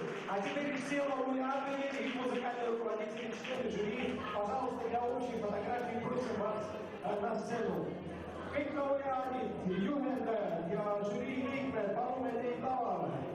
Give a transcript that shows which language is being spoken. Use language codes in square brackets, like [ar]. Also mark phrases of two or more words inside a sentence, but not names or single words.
[ru] А теперь все лауреаты и музыкальные руководители, члены жюри, пожалуйста, для общей фотографии просим вас на сцену. [et] Kõik laureaadid, juhendajad ja žürii liikmed, palume teid lavale.